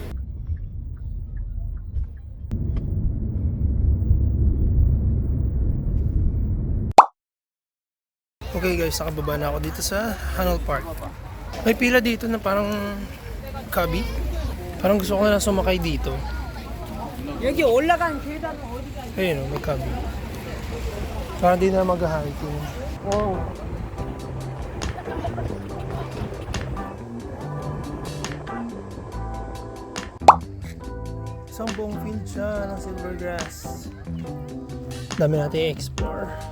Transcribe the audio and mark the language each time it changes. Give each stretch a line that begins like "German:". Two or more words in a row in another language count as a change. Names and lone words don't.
English: Okay guys,
Filipino: nakababa na ako dito sa Hanol Park. May pila dito na parang kabi. Parang gusto ko na lang sumakay dito.
Korean: 여기 올라간 계단은 어디가?
Filipino: Ayun o, may kabi. Parang di na mag-hiking. Wow. Isang buong field siya ng silvergrass. Dami natin i-explore.